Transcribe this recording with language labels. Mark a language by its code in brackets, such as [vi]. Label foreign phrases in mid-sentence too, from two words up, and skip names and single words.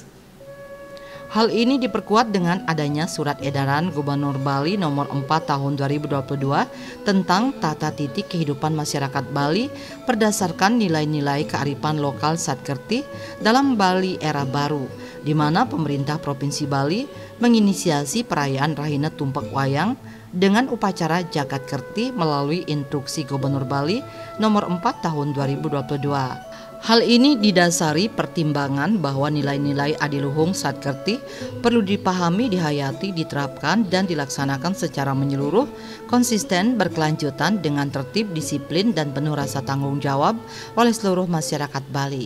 [id] Hal ini diperkuat dengan adanya surat edaran Gubernur Bali nomor 4 tahun 2022 tentang tata titik kehidupan masyarakat Bali berdasarkan nilai-nilai kearifan lokal Satkerti dalam Bali era baru, di mana pemerintah Provinsi Bali menginisiasi perayaan Rahina Tumpak Wayang dengan upacara Jagat Kerti melalui instruksi Gubernur Bali nomor 4 tahun 2022. Hal ini didasari pertimbangan bahwa nilai-nilai adiluhung Satkerti perlu dipahami, dihayati, diterapkan, dan dilaksanakan secara menyeluruh, konsisten, berkelanjutan dengan tertib, disiplin, dan penuh rasa tanggung jawab oleh seluruh masyarakat Bali.